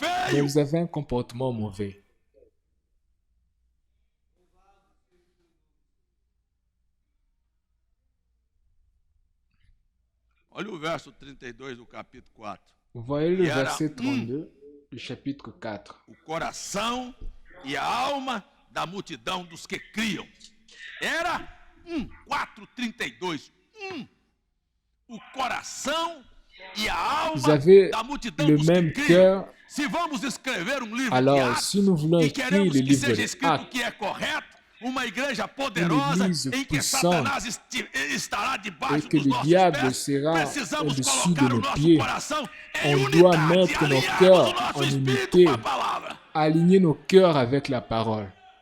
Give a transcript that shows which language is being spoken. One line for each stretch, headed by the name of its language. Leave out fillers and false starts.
French: Mais vous avez un comportement mauvais.
Portuguese: Olha o verso 32 do capítulo 4.
French: Vous voyez le verset 32 du chapitre 4.
Portuguese: O coração e a alma da multidão dos que criam. Era 4:32. O coração e a alma da multidão dos que criam. Se vamos escrever um livro de Atos e queremos que seja escrito o que é correto, uma igreja poderosa em que Satanás estará debaixo dos nossos pés, precisamos colocar o nosso coração em unidade, alinhado o nosso espírito com a palavra.
French: Aligner nos cœurs avec la parole.